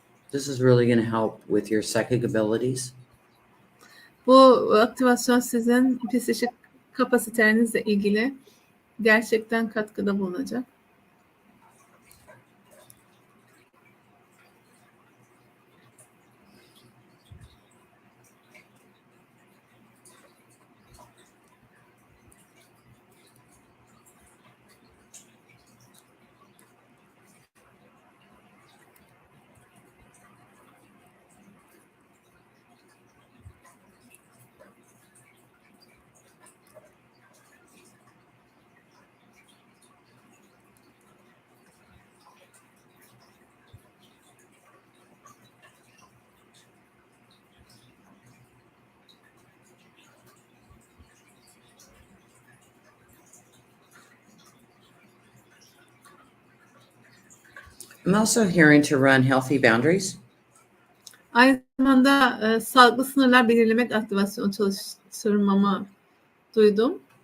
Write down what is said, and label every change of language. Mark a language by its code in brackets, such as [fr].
[en] This is really going to help with your psychic abilities. [tr] Bu aktivasyon sizin psikik kapasitelerinizle ilgili gerçekten katkıda bulunacak. [en] I'm also hearing to run healthy boundaries. [tr] Aynı zamanda sağlıklı sınırlar belirlemek aktivasyonu çalıştırmamı duydum.